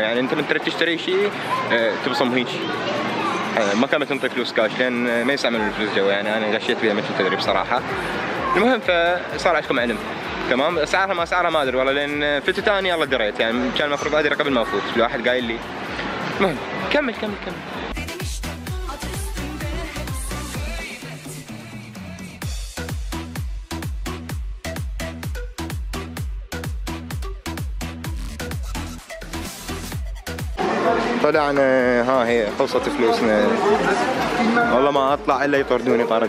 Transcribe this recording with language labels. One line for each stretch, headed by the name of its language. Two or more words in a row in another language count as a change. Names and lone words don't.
Arabic: يعني انت من تريد تشتري شيء تبصم هيك، ما كانت تنطي فلوس كاش لان ما يستعملون الفلوس جوا. يعني انا غشيت فيها مثل تدري بصراحه. المهم فصار عندكم علم، تمام؟ اسعارها ما اسعارها ما ادري والله، لان فتت ثاني يلا دريت، يعني كان المفروض ادري قبل ما افوت، الواحد قايل لي. المهم كمل كمل كمل.
Turkish: Dedim işte adı üstünde hep
Arabic: طلعنا، ها هي خلصت فلوسنا. والله ما اطلع الا يطردوني طرد.